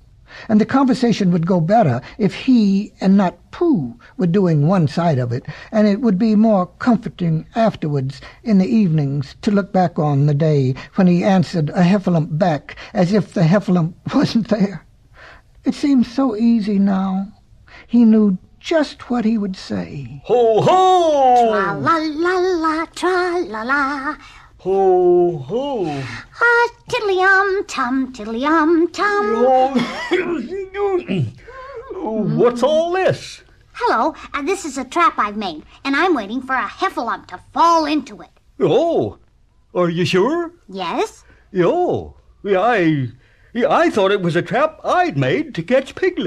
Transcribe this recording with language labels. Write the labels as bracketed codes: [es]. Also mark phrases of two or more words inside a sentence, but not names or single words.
[en] And the conversation would go better if he and not Pooh were doing one side of it, and it would be more comforting afterwards in the evenings to look back on the day when he answered a Heffalump back as if the Heffalump wasn't there. It seemed so easy now. He knew just what he would say. Ho, ho! Tra-la-la-la, tra-la-la. Ho, ho! Tiddly-um-tum, tiddly-um-tum. What's all this? Hello, this is a trap I've made, and I'm waiting for a Heffalump to fall into it. Oh, are you sure? Yes? Oh, I thought it was a trap I'd made to catch piglets.